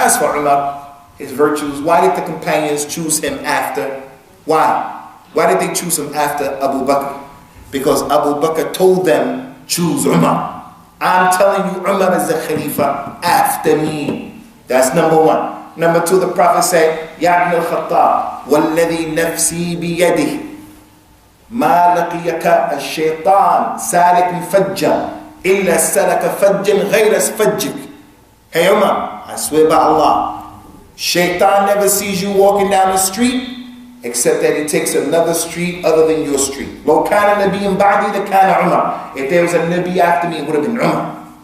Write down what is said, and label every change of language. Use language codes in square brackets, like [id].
[en] As for Umar, his virtues, why did the companions choose him after? Why? Why did they choose him after Abu Bakr? Because Abu Bakr told them, choose Umar. I'm telling you, Umar is the Khalifa after me. That's number one. Number two, the Prophet said, [ar] Ya ibn al-Khattab, وَالَّذِي نَفْسِي بِيَدِهِ ما لقيك الشيطان سالك فجا إلا سلك فجا غير فجك. [en] Hey Umar, I swear by Allah, Shaitan never sees you walking down the street except that he takes another street other than your street. [ar] لو كان نبي بعدي لكان عمر. [en] If there was a Nabi after me, it would have been Umar.